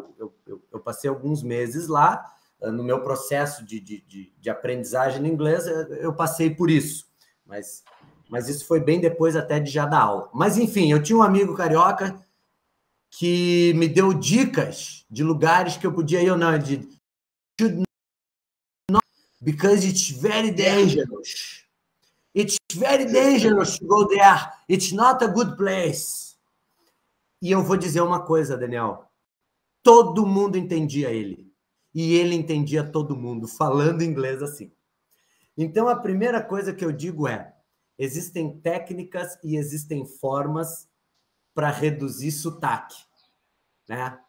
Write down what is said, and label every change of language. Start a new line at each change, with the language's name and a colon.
Portuguese: Eu passei alguns meses lá, no meu processo de aprendizagem em inglês, eu passei por isso. Mas isso foi bem depois até de já dar aula. Mas, enfim, eu tinha um amigo carioca que me deu dicas de lugares que eu podia ir ou não.
English: Because it's very dangerous. It's very dangerous to go there. It's not a good place.
Portuguese: E eu vou dizer uma coisa, Daniel. Todo mundo entendia ele. E ele entendia todo mundo, falando inglês assim. Então, a primeira coisa que eu digo é, existem técnicas e existem formas para reduzir sotaque, né?